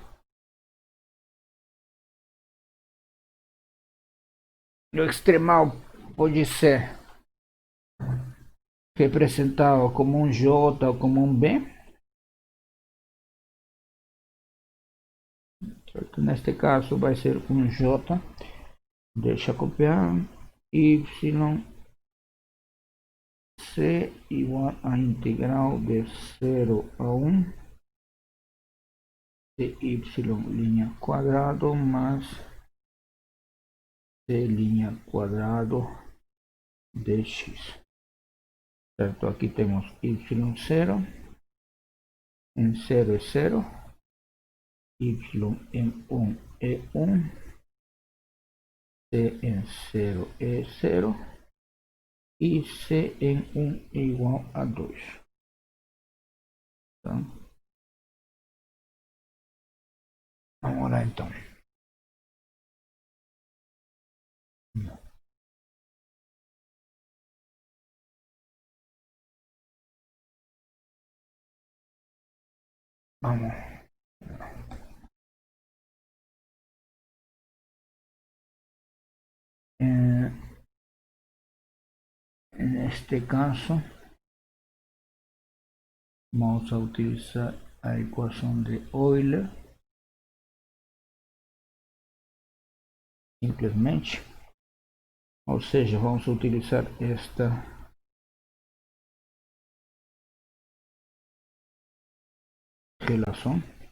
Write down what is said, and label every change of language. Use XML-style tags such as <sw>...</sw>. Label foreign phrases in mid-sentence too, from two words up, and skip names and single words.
<pt>O extremal pode ser representado como um J ou como um B. Certo? Neste caso vai ser um J. Deixa eu copiar.</pt> <es>Y C igual a integral de 0 a 1 de y línea cuadrado más c línea cuadrado de x.</es> <pt>Certo?</pt> <es>Aquí tenemos y0, en 0 es 0, y en 1 es 1, c en 0 es 0 y c en 1 es igual a 2.</es> <pt>Tá? Vamos lá então. Vamos.</pt> <es>En este caso, vamos a utilizar la ecuación de Euler, simplesmente.</es> <pt>Ou seja, vamos utilizar esta relación,</pt>